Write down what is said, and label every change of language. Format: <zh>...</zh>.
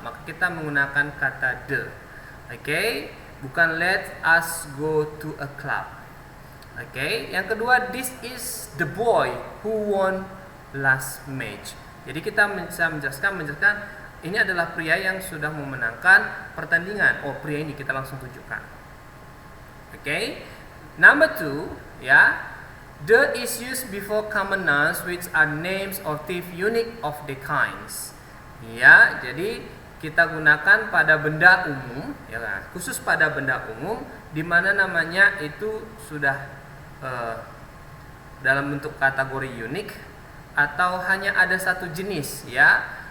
<id>Maka kita menggunakan kata</id> <en>the. Oke,</en> <id>bukan</id> <en>let us go to a club. Oke,</en> <id>yang kedua</id> <en>this is the boy who won last match.</en> <id>Jadi kita bisa menjelaskan ini adalah pria yang sudah memenangkan pertandingan. Oh, pria ini kita langsung tunjukkan.</id> <en>Oke. Number 2, ya. The is used before common nouns which are names or things unique of the kinds.</en> <id>Ya, jadi kita gunakan pada benda umum, ya kan? Khusus pada benda umum di mana namanya itu sudah dalam bentuk kategori unik atau hanya ada satu jenis, ya.</id>